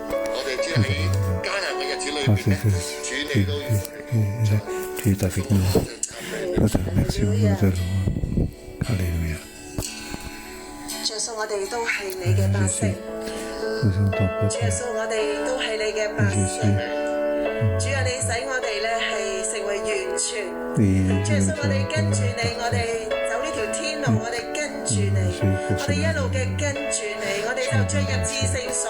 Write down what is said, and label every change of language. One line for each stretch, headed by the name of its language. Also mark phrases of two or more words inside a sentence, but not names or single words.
French: Nous tu es avec nous. Nous te remercions, nous te louons. Alléluia. Jésus, nous sommes ton peuple.
Cantonese: 主耶穌，我哋都係你嘅百姓。主啊，你使我哋咧係成為完全。主耶穌，我哋跟住你，我哋走呢條天路，我哋跟住你，我哋一路嘅跟住你，我哋就進入至聖所。